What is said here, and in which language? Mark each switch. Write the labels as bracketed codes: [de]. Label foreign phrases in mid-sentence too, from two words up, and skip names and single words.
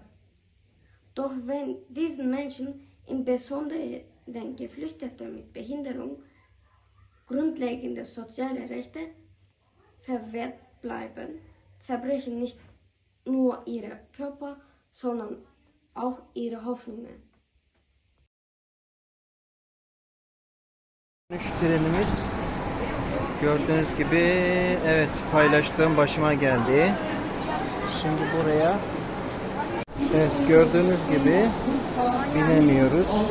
[de] Doch wenn diesen Menschen, insbesondere den Geflüchteten mit Behinderung, grundlegende soziale Rechte verwehrt bleiben, zerbrechen nicht nur ihre Körper, sondern auch ihre Hoffnungen. [tr] Dönüş trenimiz gördüğünüz gibi evet paylaştığım başıma geldi. Şimdi buraya evet gördüğünüz gibi binemiyoruz.